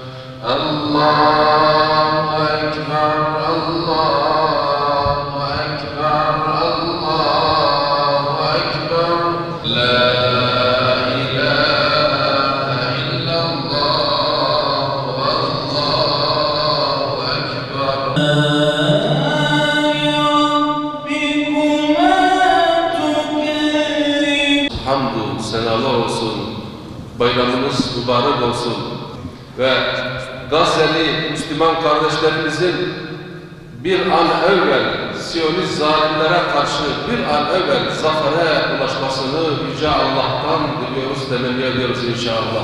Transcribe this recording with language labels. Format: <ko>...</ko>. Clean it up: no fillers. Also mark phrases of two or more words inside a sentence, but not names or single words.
<ar>الله أكبر الله أكبر الله أكبر لا إله إلا الله والله أكبر</ar> <tr>Hamdü senalar olsun, bayramınız mübarek olsun ve Gazze'li Müslüman kardeşlerimizin bir an evvel Siyonist zalimlere karşı bir an evvel zafere ulaşmasını Yüce Allah'tan diliyoruz, temenni ediyoruz inşallah.</tr>